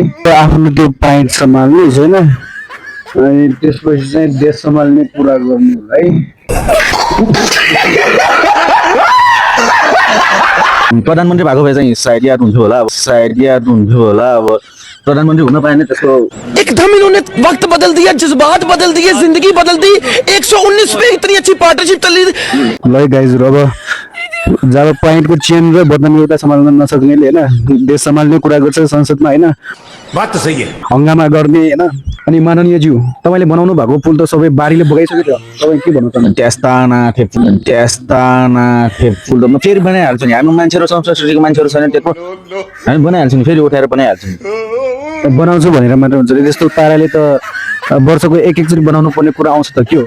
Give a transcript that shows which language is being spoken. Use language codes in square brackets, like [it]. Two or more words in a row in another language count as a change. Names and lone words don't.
[ne] आफ्नो त्यो पाइन्ट सम्हाल्नुहोस् होइन, अनि त्यसपछि चाहिँ देश सम्हाल्ने कुरा गर्नु है। प्रधानमन्त्री भएको भए चाहिँ सायद याद हुन्थ्यो होला, अब प्रधानमन्त्री हुन पाएन त्यसको। [hi] एकदम इन्होंने वक्त बदल दिया, जज्बात बदल दिए, जिंदगी बदल दी। 119 में इतनी अच्छी पार्टनरशिप चली। [ne] ल गाइज अब जब पाइन्टको चेन र बदनाम एउटा सम्हाल्न नसक्नेले होइन देश सम्हाल्ने कुरा गर्छ संसदमा होइन, [hi] बात तो सही है। [ne] हङ्गामा गर्ने होइन। अनि माननीय ज्यू तपाईँले बनाउनु भएको पुल त सबै बारीले बगाइसक्यो त, तपाईँ के भन्नु चाहनुहुन्छ? त्यस्ता नाथे पुल त म फेरि बनाइहाल्छु नि। हाम्रो मान्छेहरू संस्कृतिको मान्छेहरू छैन त्यत्रो, हामी बनाइहाल्छौँ नि, फेरि उठाएर बनाइहाल्छौँ। बनाउँछु भनेर मात्र हुन्छ त्यस्तो पाराले त वर्षको एकचोटि बनाउनु पर्ने कुरा आउँछ त के हो?